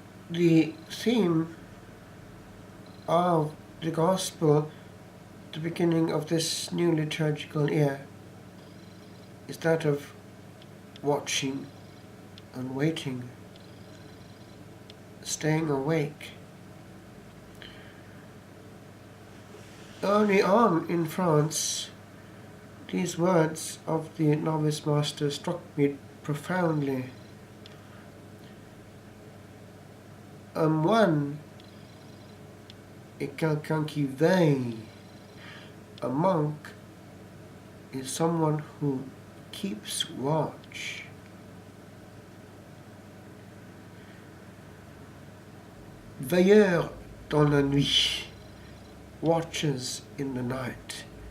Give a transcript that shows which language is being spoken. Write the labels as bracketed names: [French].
[English] The theme of the Gospel, the beginning of this new liturgical year, is that of watching and waiting, staying awake. Early on in France, these words of the novice master struck me profoundly. [French] Un moine est quelqu'un qui veille. [English] A monk is someone who keeps watch. [French] Veilleur dans la nuit, watches in the night.